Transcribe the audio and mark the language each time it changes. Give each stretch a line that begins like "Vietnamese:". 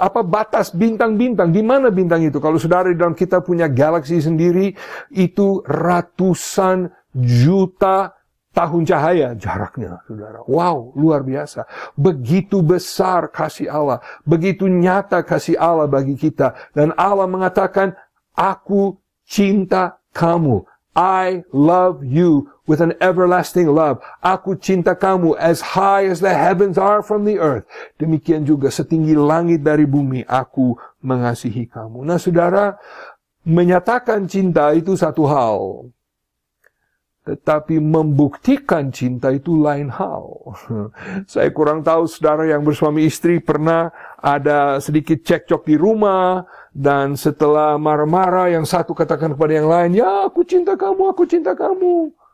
Indonesian: Apa batas bintang-bintang? Di mana bintang itu? Kalau saudara di dalam kita punya galaksi sendiri, itu ratusan juta tahun cahaya jaraknya, saudara. Wow, luar biasa. Begitu besar kasih Allah, begitu nyata kasih Allah bagi kita. Dan Allah mengatakan, Aku cinta kamu.
English: I love you with an everlasting love.
Indonesian: Aku cinta kamu
English: as high as the heavens are from the earth.
Indonesian: Demikian juga setinggi langit dari bumi, aku mengasihi kamu. Nah, saudara, menyatakan cinta itu satu hal. Tetapi membuktikan cinta itu lain hal. Saya kurang tahu saudara yang bersuami istri pernah ada sedikit cekcok di rumah, dan setelah marah-marah yang satu katakan kepada yang lain, ya aku cinta kamu, aku cinta kamu.